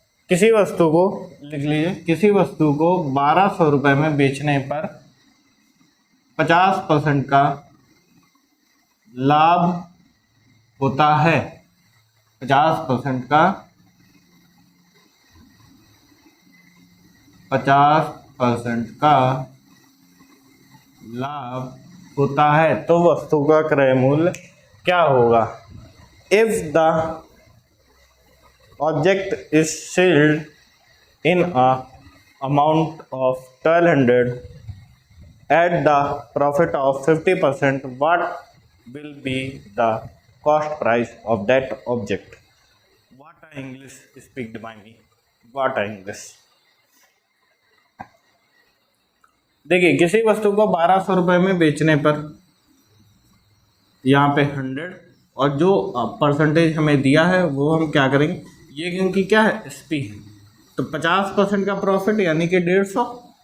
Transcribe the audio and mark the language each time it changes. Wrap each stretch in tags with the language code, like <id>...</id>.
<hi>किसी वस्तु को लिख लीजिए, किसी वस्तु को 1200 रुपये में बेचने पर 50% का लाभ होता है, 50% का 50% का लाभ होता है, तो वस्तु का क्रय मूल्य क्या होगा।</hi> <en>If the object is sold in a amount of 1200 at the profit of 50%, what will be the cost price of that object? What a English speak by me, what a English।</en> <hi>देखिए किसी वस्तु को 1200 रुपये में बेचने पर यहाँ पे 100 और जो परसेंटेज हमें दिया है वो हम क्या करेंगे, ये क्योंकि क्या है एसपी है, तो 50% का प्रॉफिट यानी कि 150।</hi>